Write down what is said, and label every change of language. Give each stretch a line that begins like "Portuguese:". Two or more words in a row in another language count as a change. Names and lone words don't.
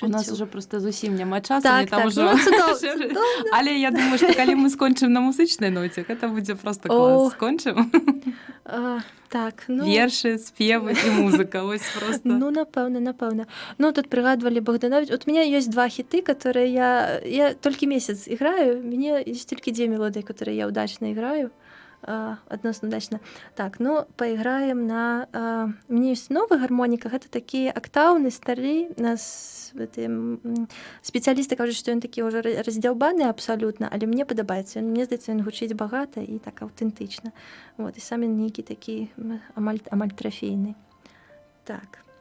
Belarusian: У нас уже просто зусім няма часу, так, там так, ужо... ну, цудоўна. Але я думаю, што калі мы скончым на музычнай ноце, гэта будзе просто клас. Скончым? Так, ну... Вершы, спевы і музыка, ось просто. Ну, напэўна. Ну, тут прыгадвалі Богданович.
Russian: Вот у меня есть 2 хиты, которые я только месяц играю. У меня есть только 2 мелодии, которые я удачно играю. Относно удачно. Так, ну, поиграем на... У меня есть новый гармоника. Это такие октауны старые. Нас специалисты кажут, что он такие уже раздзяўбаны абсолютно,
Belarusian: але мне падабаецца. Мне здаецца, он гучыць багата и так аўтэнтычна. Вот, и сам он нейкі такі амаль трофейны. Так.